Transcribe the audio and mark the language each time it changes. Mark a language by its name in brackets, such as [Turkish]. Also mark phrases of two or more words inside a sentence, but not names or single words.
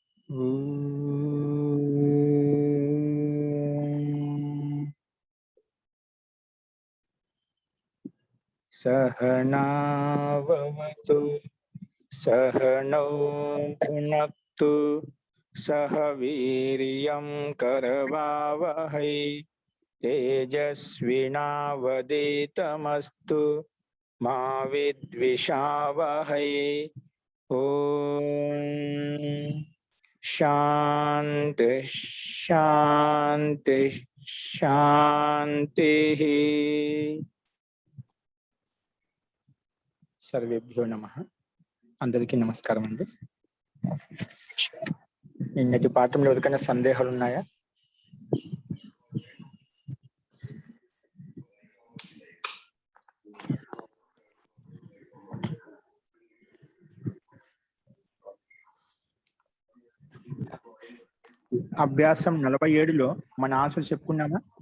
[Sanskrit] सहनावतु सहनौ भुनक्तु सह वीर्यं करवावहै तेजस्विनावधीतमस्तु मा विद्विषावहै। ओम शांति शांति शांति। सर्वेभ्यो नमः। [Telugu] అందరికీ నమస్కారం అండి। నిన్నటి పాఠంలో ఎవరికైనా సందేహాలు ఉన్నాయా? అభ్యాసం 47లో మన ఆన్సర్ చెప్పుకున్నామా?